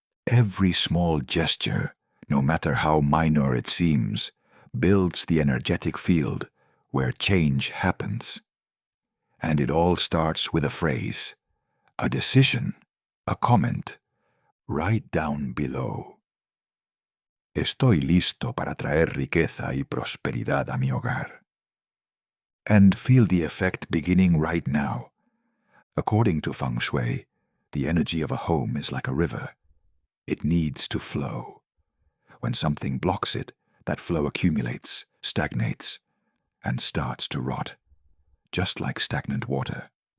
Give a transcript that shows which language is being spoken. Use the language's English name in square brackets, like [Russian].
[English] Every small gesture, no matter how minor it seems, builds the energetic field where change happens. And it all starts with a phrase, a decision, a comment, right down below. [Spanish] Estoy listo para traer riqueza y prosperidad a mi hogar. [English] And feel the effect beginning right now. According to Feng Shui, the energy of a home is like a river. It needs to flow. When something blocks it, that flow accumulates, stagnates, and starts to rot, just like stagnant water.